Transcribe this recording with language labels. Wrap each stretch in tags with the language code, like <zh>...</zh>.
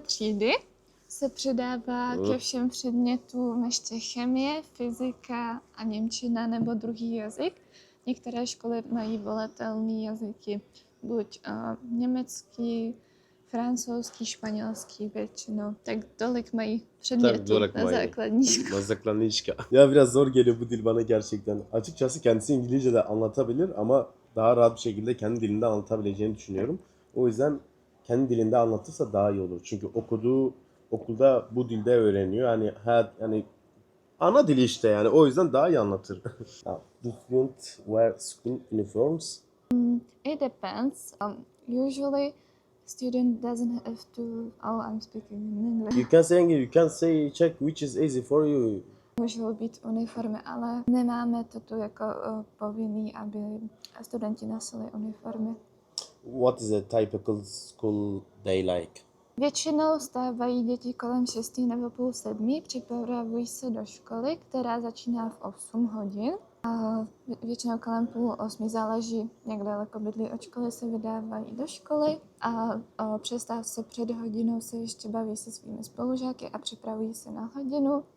<cs>třídy se přidává ke všem předmětům ještě chemie, fyzika a němčina nebo druhý jazyk. Některé školy mají volitelné jazyky, buď německý, francouzský, španělský většinou. Tak tolik mají předmětů na základní škole. Na základní şkole.</cs> <tr>Ya biraz zor geliyor bu dil bana gerçekten. Açıkçası kendisi İngilizce de anlatabilir ama daha rahat bir şekilde kendi dilinde anlatabileceğini düşünüyorum. O yüzden kendi dilinde anlatırsa daha iyi olur. Çünkü okulda bu dilde öğreniyor. Yani ana dili işte yani. O yüzden daha iyi anlatır.</tr> <en>Do students wear school uniforms? It depends. Usually, student doesn't have to. Oh, I'm speaking in English. You can say English, you can say Czech, which is easy for you.</en> <cs>Můžou být uniformy, ale nemáme to tu jako povinný, aby studenti nosili uniformy.</cs> <en>What is a typical school day like?</en> <cs>Většinou stávají děti kolem 6 nebo půl 7, připravují se do školy, která začíná v 8 hodin. A většinou kolem půl 8 záleží, jak daleko bydlí od školy, se vydávají do školy a o přestávce před hodinou se ještě baví se svými spolužáky a připravují se na hodinu.</cs>